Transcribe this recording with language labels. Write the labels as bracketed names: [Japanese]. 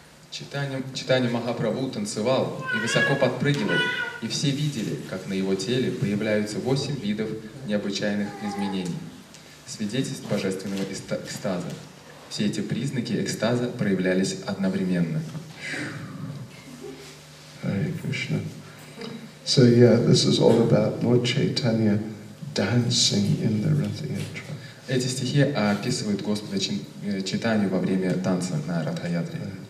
[Russian] Чайтанья Махапрабху танцевал и высоко подпрыгивал, и все видели, как на его теле появляются 8 видов необычайных изменений, свидетельств божественного экстаза. Все эти признаки экстаза проявлялись одновременно. [Sanskrit] Hare Krishna. [English] So yeah, this is all about Lord Chaitanya dancing in the Rath Yatra. [Russian] Эти стихи описывают Господа Чайтанью во время танца на Радха-ятре.